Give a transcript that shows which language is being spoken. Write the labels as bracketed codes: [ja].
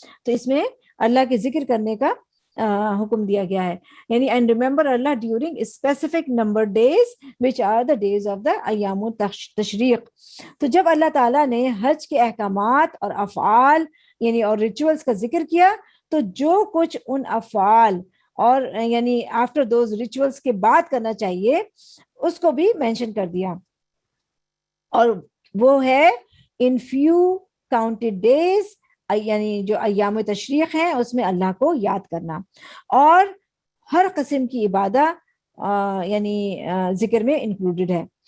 [ur] تو اس میں اللہ کے ذکر کرنے کا حکم دیا گیا ہے. [en] یعنی and remember اللہ during specific number days which are the days of the ایام تشریق. [ur] تو جب اللہ تعالیٰ نے حج کے احکامات اور افعال یعنی اور ریچولز کا ذکر کیا, تو جو کچھ ان افعال اور یعنی [en] after those rituals [ur] کے بعد کرنا چاہیے اس کو بھی مینشن کر دیا, اور وہ ہے [en] in few counted days, [ur] یعنی جو ایام تشریق ہیں اس میں اللہ کو یاد کرنا, اور ہر قسم کی عبادت یعنی ذکر میں انکلوڈڈ ہے.